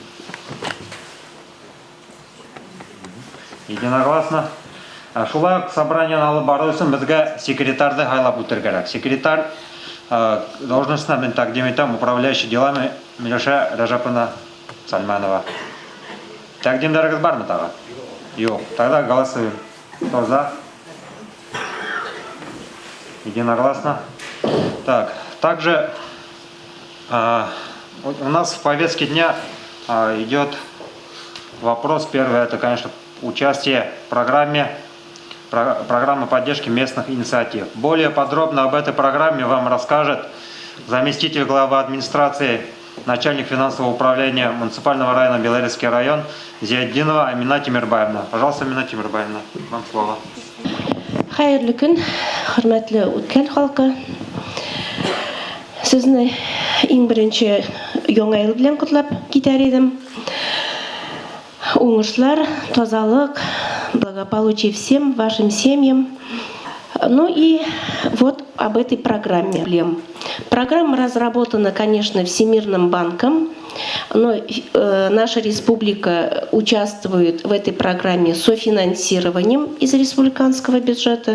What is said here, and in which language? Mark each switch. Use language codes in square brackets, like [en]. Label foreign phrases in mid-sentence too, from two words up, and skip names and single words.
[ru] Единогласно. [tt] Шулай ук собранияны алып бару өчен безгә секретарьды хайлап үтәргә кирәк. Секретарь должностына мен тәкъдим итәм [ru] управляющий делами [tt] Миләүшә Рәҗәповна Сальманова. Тәкъдимләрегез бармы тагы? Юк. [ru] Тогда голосуем. Кто за? Единогласно. Так, также у нас в повестке дня идет вопрос. Первый, это, конечно, участие в программе поддержки местных инициатив. Более подробно об этой программе вам расскажет заместитель главы администрации, начальник финансового управления муниципального района Белорецкий район Зияддинова Амина Тимирбаевна. Пожалуйста, Амина Тимирбаевна, вам слово. [tt] Хайырлы күн, хөрмәтле үткән халкы. Сезне иң беренче яңа ел белән котлап китәр идем. Уңышлар, тазалык, [ru] благополучие всем вашим семьям. Ну и вот об этой программе. Программа разработана, конечно, Всемирным банком, но наша республика участвует в этой программе софинансированием из республиканского бюджета.